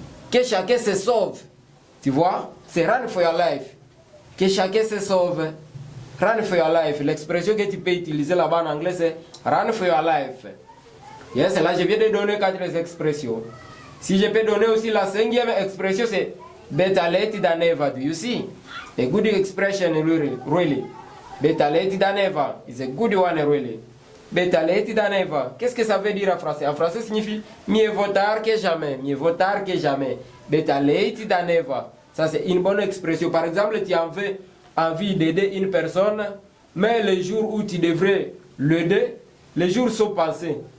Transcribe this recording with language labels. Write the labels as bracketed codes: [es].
[fr] Que chacun se sauve. Tu vois, c'est [en] run for your life. [fr] Que chacun se sauve. [en] Run for your life. [fr] L'expression que tu peux utiliser là-bas en anglais, c'est [en] run for your life. [fr] Yes, là je viens de donner 4 expressions. Si je peux donner aussi la 5e expression, c'est [en] better late than never. Do you see? A good expression really. Better late than never is a good one really. Better late than never. [fr] Qu'est-ce que ça veut dire en français? En français signifie mieux vaut tard que jamais. Mieux vaut tard que jamais. [en] Better late than never. [fr] Ça c'est une bonne expression. Par exemple, tu as envie d'aider une personne, mais le jour où tu devrais l'aider, les jours sont passés.